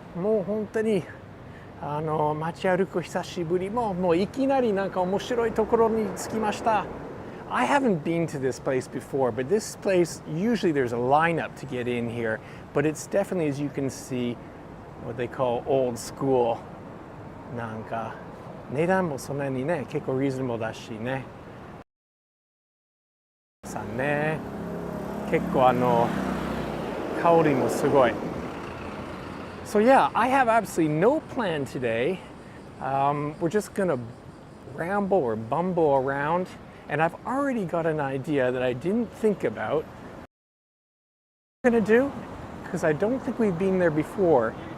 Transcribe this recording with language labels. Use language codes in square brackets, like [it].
[ja] もう本当に街歩く久しぶり。もういきなりなんか面白いところに着きました。 [en] I haven't been to this place before, but this place, usually there's a lineup to get in here, but it's definitely, as you can see, what they call old school. [ja] なんか値段もそんなにね、結構リーズナブルだしね。さんね、結構香りもすごい。 [en] So yeah, I have absolutely no plan today. We're just gonna ramble or bumble around, and I've already got an idea that I didn't think about. What I'm gonna do, because I don't think we've been there before.